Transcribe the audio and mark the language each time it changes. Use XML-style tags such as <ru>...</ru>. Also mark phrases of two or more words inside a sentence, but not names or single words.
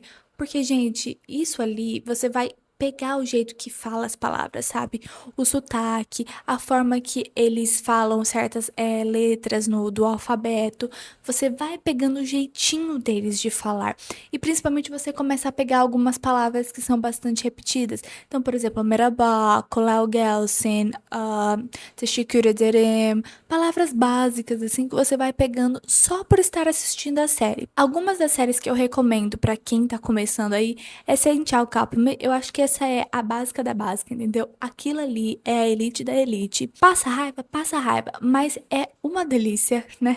<pt>Porque, gente, isso ali você vai pegar o jeito que fala as palavras, sabe? O sotaque, a forma que eles falam certas letras do alfabeto. Você vai pegando o jeitinho deles de falar. E principalmente você começa a pegar algumas palavras que são bastante repetidas. Então, por exemplo,</pt> <tr>merhaba, kolay gelsin, teşekkür ederim.</tr> <pt>Palavras básicas, assim, que você vai pegando só por estar assistindo a série. Algumas das séries que eu recomendo pra quem tá começando aí é Senchal Kapme. Eu acho que essa é a básica da básica, entendeu? Aquilo ali é a elite da elite. Passa raiva, mas é uma delícia, né?</pt>